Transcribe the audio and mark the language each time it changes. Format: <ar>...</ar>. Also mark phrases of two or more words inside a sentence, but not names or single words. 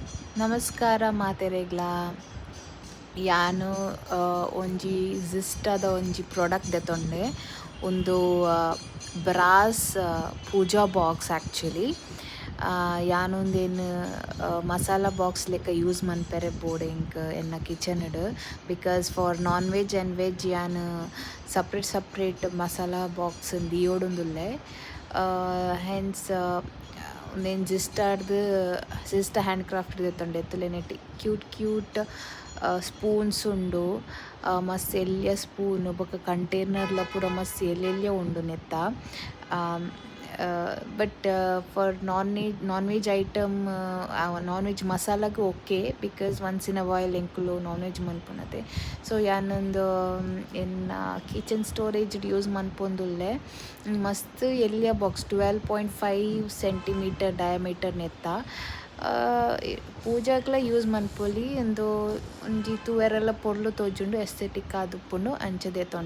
<tcy>ನಮಸ್ಕಾರ ಮಾತೆರೆಗ್ಲ. ಯಾನು ಒಂಜಿ ಜಿಸ್ಟದ ಒಂಜಿ ಪ್ರಾಡಕ್ಟ್ ದೆತೊಂಡೆ.</tcy> <en>ಒಂದು brass pooja box actually.</en> <tcy>ಯಾನೊಂದೇನು</tcy> <en>masala box</en> <tcy>ಲೆಕ್ಕ ಯೂಸ್ ಮನ್ಪೆರೆ ಬೋರ್ಡ್ ಎನ್ನ ಕಿಚನ್ಡ್.</tcy> <en>because for non veg and veg</en> <tcy>ಯಾನು</tcy> <en>separate masala box</en> <tcy>ದಿಯೋಡುಂದುಲ್ಲೆ. ಹೆನ್ಸ್ ಒಂದೇನು</tcy> <en>gist handcraft</en> <tcy>ದೆತ್ತೊಂಡೆ ಎತ್ತುಲೆ ನೆಟ್ಟಿ</tcy> <en>cute spoons</en> <tcy>ಉಂಡು. ಮಸ್ತ್ ಎಲ್ಯ ಸ್ಪೂನ್ ಬೊಕ ಕಂಟೈನರ್ಲ ಪೂರ ಮಸ್ತ್ ಎಲ್ಯ ಉಂಡು ನೆತ್ತ.</tcy> <en>but for non veg item non veg masalag ok, because once in a while ಎಂಕುಲು non veg ಮನ್ಪುನದೆ.</en> <tcy>ಸೊ ಯಾನೊಂದು ಎನ್ನ</tcy> <en>kitchen storageḍ</en> <tcy>ಯೂಸ್ ಮನ್ಪೊಂದುಲ್ಲೆ. ಮಸ್ತ್ ಎಲ್ಯ ಬಾಕ್ಸ್ 12.5</tcy> <en>centimeter diameter</en> <tcy>ನೆತ್ತ. ಪೂಜಾಕ್ಲ ಯೂಸ್ ಮನ್ಪೊಲಿ ಉಂದು ಒಂಜಿ ತೂವೆರೆಲ್ಲ ಪೊರ್ಲು ತೋಜುಂಡು ಎಸ್ಥೆಟಿಕ್ ಆದುಪ್ಪುಂಡು ಅಂಚ ದೆತೊಂಡೆ.</tcy>